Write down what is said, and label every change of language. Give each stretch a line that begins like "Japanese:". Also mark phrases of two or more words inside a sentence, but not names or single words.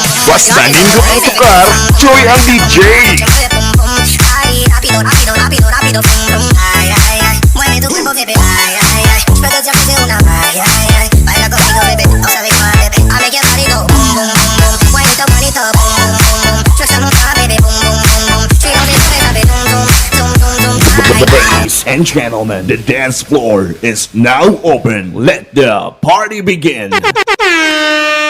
Cebuano: Basta nindot ang tukar, Joy ang DJ. Ay,
Spanish: rápido, rápido, rápido, rápido, pum, pum, ay, ay, ay, mueve tu cuerpo, bebé, ay, ay, ay, espero que hace una, ay, ay, ay, baila conmigo, bebé, no sabes cuál, bebé, a mí que marido, bum, bum, bum, bum, bonito, bonito, bum, bum, bum, bum, yo esa nota, bebé, bum, bum, bum, bum,
English: she don't need to sabe, dum, dum, dum, dum, dum, ay, ay, Ladies and gentlemen, the dance floor is now open. Let the party begin.